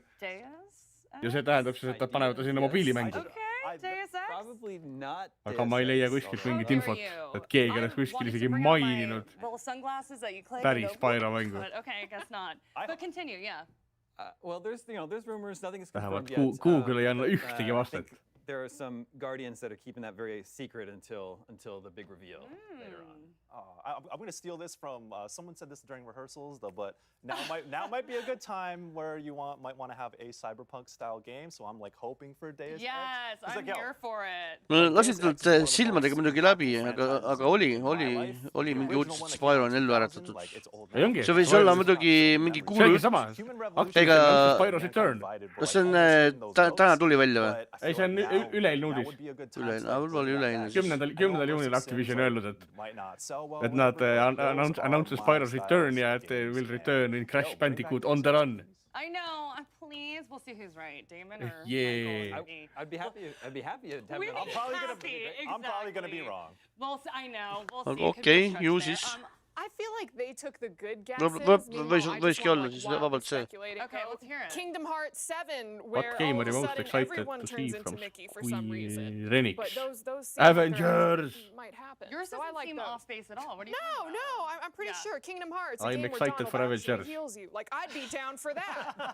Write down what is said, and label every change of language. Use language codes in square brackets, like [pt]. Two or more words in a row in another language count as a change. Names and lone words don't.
[et] Ja see tähendab siis, et nad panevad sinna mobiilimängu. Aga ma ei leia kuskilt mingit infot, et keegi oleks kuskil isegi maininud päris Spyro mängu. Vähemalt Google ei anna ühtegi vastet. [en] There are some Guardians that are keeping that very secret until the big reveal later on. I'm going to steal this from someone said this during rehearsals, though, but now might be a good time where you might want to have a cyberpunk style game. So I'm like hoping for Deus Ex. Yes, I'm here for it. [et] Lasid nad silmadega muidugi läbi, aga oli mingi uudis, et Spyro on ellu äratatud. See võis olla muidugi mingi kuulu. See sama. [en] Spyro's return. [et] Kas see on täna tuli välja või? Ei, see on üleilne uudis. Võib-olla oli üleilne. 10. juunil Activision öelnud, et nad [en] announces Spyro's return [et] ja et [en] will return in Crash Bandicoot on the run. I know. Please, we'll see who's right, Damon or yeah. I'd be happy to have it. I'm probably going to be wrong. Well, I know. We'll see. [et] Okay, ju siis. [en] I feel like they took the good guesses. [et] Võiski olla siis vabalt see. [en] Okay, let's hear it. Kingdom Hearts 7, where What game all are of you a most sudden excited everyone to turns see into from Mickey for some reason. Renix? But those Avengers! Might happen. Yours doesn't seem off base at all. What are you talking about? No, I'm pretty sure. Kingdom Hearts, I'm excited for Avengers. Heals you. Like, I'd be down for that.